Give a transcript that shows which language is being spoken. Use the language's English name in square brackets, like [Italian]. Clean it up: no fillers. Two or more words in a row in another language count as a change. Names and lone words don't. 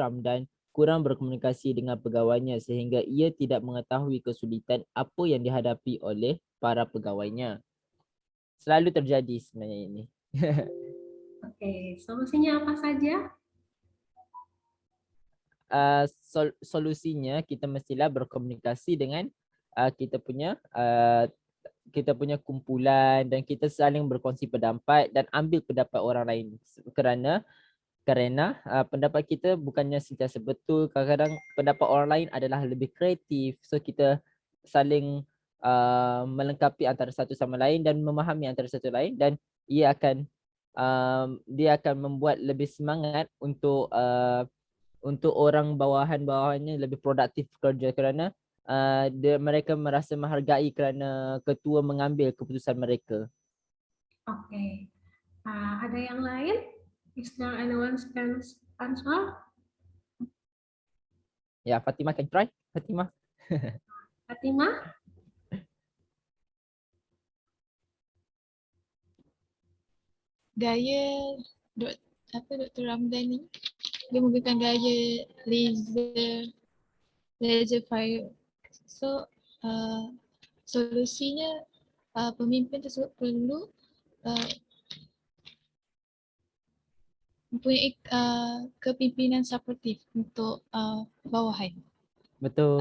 [Indonesian] Ramdan kurang berkomunikasi dengan pegawainya sehingga ia tidak mengetahui kesulitan apa yang dihadapi oleh para pegawainya. Selalu terjadi sebenarnya ini. Oke, solusinya apa saja? [Malay] Solusinya kita mestilah berkomunikasi dengan kita punya kumpulan dan kita saling berkongsi pendapat dan ambil pendapat orang lain kerana pendapat kita bukannya sentiasa betul. Kadang-kadang pendapat orang lain adalah lebih kreatif, so kita saling melengkapi antara satu sama lain dan memahami antara satu lain, dan dia akan membuat lebih semangat untuk orang bawahannya lebih produktif kerja kerana mereka merasa menghargai kerana ketua mengambil keputusan mereka. [Indonesian] Oke. Ada yang lain? [English] Is there anyone can answer? Ya, Fatimah can try. Fatimah. Fatimah? [Malay] Gaya Dr. Ramdan ni, dia menggunakan gaya [English] laser fire. [Malay] So solusinya pemimpin tersebut perlu mempunyai kepimpinan suportif untuk bawahan. Betul.